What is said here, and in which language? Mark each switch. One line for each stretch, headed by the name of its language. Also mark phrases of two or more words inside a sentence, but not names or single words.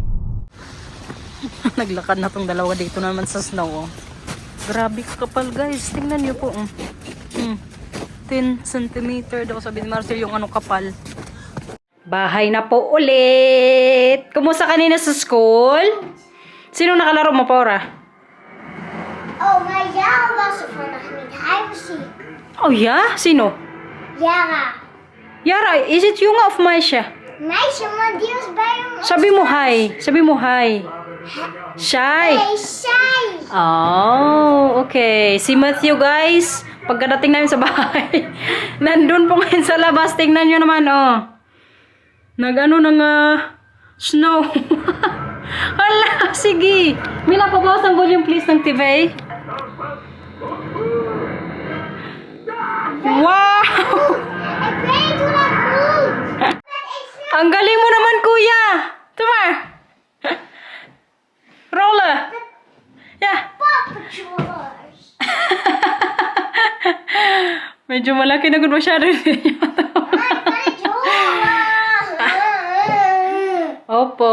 Filipino: Naglakad na tong dalawa dito naman sa snow, oh. Grabe kapal guys, tingnan niyo po. 10 cm daw sabi ni Marcel yung kapal. Bahay na po ulit. Kumusta kanina sa school? Sino nakalaro mo, Paura?
Dutch: Oh, maar Jara was er vandaag niet. Hij was ziek.
Filipino: Oh ja? Sino? Jara.
English: Yara, is it Junga of Maisha?
Dutch: Meisje, maar die was bij hem.
Filipino: Sabi mo hi. Sabi mo hi. Shy.
English: Hey, shy. Oh, okay.
Filipino: Si Matthew, guys, pagkadating namin sa bahay, nandun po ngayon sa labas. Tingnan nyo naman, oh. Nag-ano ng snow. Hala, sige. Mila, pabawas ang volume please ng TV. Wow!
English: I'm ready to not move.
Filipino: Ang galing mo naman, kuya. Tuma. Roller.
English: Yeah. Paw Patrols.
Filipino: Medyo malaki na gud masyado. Opo.